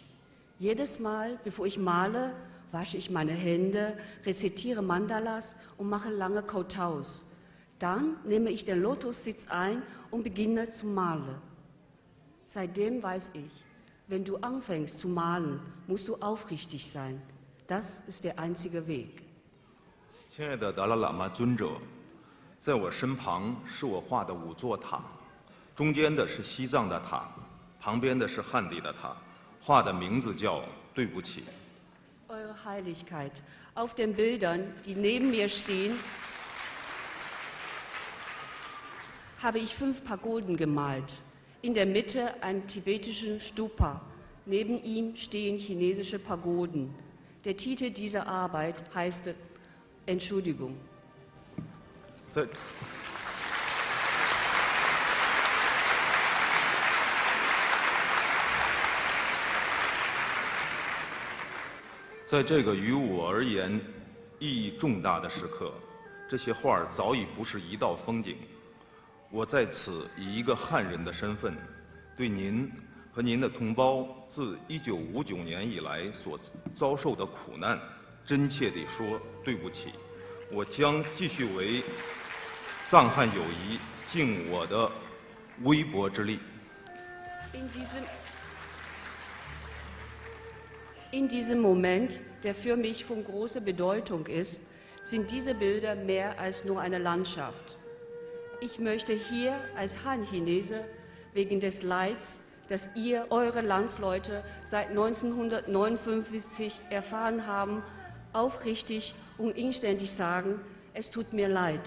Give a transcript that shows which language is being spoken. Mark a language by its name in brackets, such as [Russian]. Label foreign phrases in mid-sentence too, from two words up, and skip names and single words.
[German] Jedes Mal, bevor ich male, wasche ich meine Hände, rezitiere Mandalas und mache lange Kotaus. Dann nehme ich den Lotussitz ein und beginne zu malen. Seitdem weiß ich, wenn du anfängst zu malen, musst du aufrichtig sein. Das ist der einzige Weg. [Chinese] 亲爱的达赖喇嘛尊者，在我身旁是我画的5座塔，中间的是西藏的塔，旁边的是汉地的塔，画的名字叫“对不起”。 [German] Eure Heiligkeit, auf den Bildern, die neben mir stehen, habe ich 5 Pagoden gemalt. In der Mitte einen tibetischen Stupa. Neben ihm stehen chinesische Pagoden. Der Titel dieser Arbeit heißt Entschuldigung. [Chinese] 在这个于我而言意义重大的时刻，这些画儿早已不是一道风景。我在此以一个汉人的身份，对您和您的同胞自1959年以来所遭受的苦难，真切地说对不起。我将继续为藏汉友谊尽我的微薄之力。 [German] In diesem Moment, der für mich von großer Bedeutung ist, sind diese Bilder mehr als nur eine Landschaft. Ich möchte hier als Han-Chinese wegen des Leids, das ihr, eure Landsleute, seit 1959 erfahren haben, aufrichtig und inständig sagen, es tut mir leid.